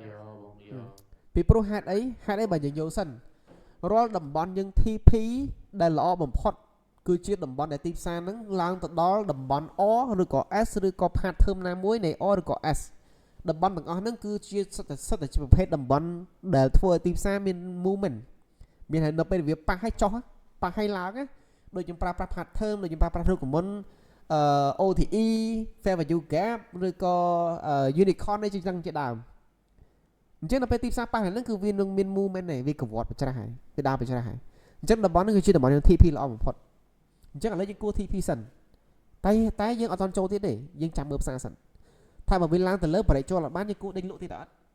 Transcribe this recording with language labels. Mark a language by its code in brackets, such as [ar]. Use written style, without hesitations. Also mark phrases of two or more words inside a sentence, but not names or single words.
[km] ពីព្រោះហេតុអីបើយើងយកសិនរាល់តំបន់យើង TP ដែលល្អបំផុតគឺជាតំបន់ដែលទីផ្សារហ្នឹងឡើងទៅដល់តំបន់ O ឬក៏ S ឬក៏ pattern ណាមួយ នៃ O ឬក៏ S តំបន់ទាំងអស់ហ្នឹងគឺជាសិតតែជាប្រភេទតំបន់ដែលធ្វើឲ្យទីផ្សារមាន movement មានហើយនៅពេលវាប៉ះឲ្យចុះ ប៉ះឲ្យឡើងណាដូចយើងប្រើប្រាស់ pattern ដូចយើងប្រើប្រាស់រូបមន្ត [en] OTE fair value gap [km] ឬក៏ unicorn នេះជាចឹងជាដើមអញ្ចឹងនៅពេលទីផ្សារប៉ះហ្នឹងគឺវានឹងមាន movement ដែរវាកវត្តបច្រាស់ហើយវាដើរបច្រាស់ហើយអញ្ចឹងតំបន់ហ្នឹងគឺជាតំបន់ TP ល្អបំផុតអញ្ចឹងឥឡូវយើងគួរ TP សិនតែយើងអត់តន់ចូលទៀតទេយើងចាំមើលផ្សារសិនថាបើវាឡើងទៅលើ break ចូលអត់បានយើងគួរដេញលក់ទៀតអត់